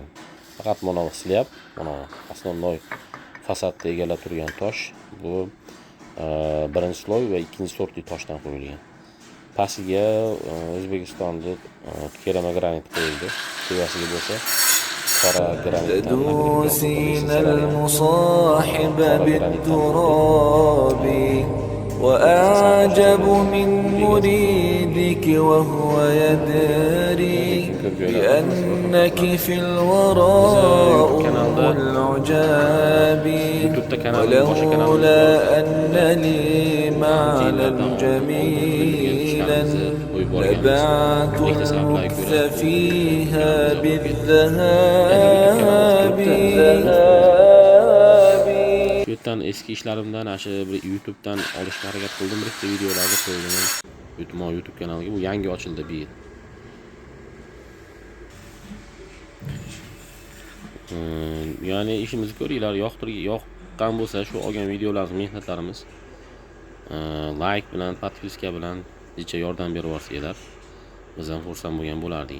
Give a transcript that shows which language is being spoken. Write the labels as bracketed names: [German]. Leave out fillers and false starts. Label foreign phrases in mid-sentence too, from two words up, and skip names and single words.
[Uzbek] Faqat mana slyab, mana основной fasadda egallab turgan tosh bu birinchi sloy va ikkinchi sortli toshdan qo'yilgan. Pastiga O'zbekistonda kerama granit qo'yildi. Tevasiga bo'lsa qora granitdan [Arabic] وأعجب من مريدك وهو يدري بأنك في الوراء العجاب ولولا أن لي معنا جميلا لبعت المكث فيها بالذهاب. [Uzbek] Yo'tdan eski ishlarimdan shu bir YouTube'dan olishga harakat qildim, bitta videolarni qo'ydim. YouTube kanaliga bu yangi ochildi bu yil. Ya'ni ishimizni ko'ringlar, yoqqan bo'lsa shu olgan videolarimiz, mehnatlarimiz like bilan, podpiska bilan necha yordam berib yuborsanglar, biz ham xursand bo'lgan bo'lardik.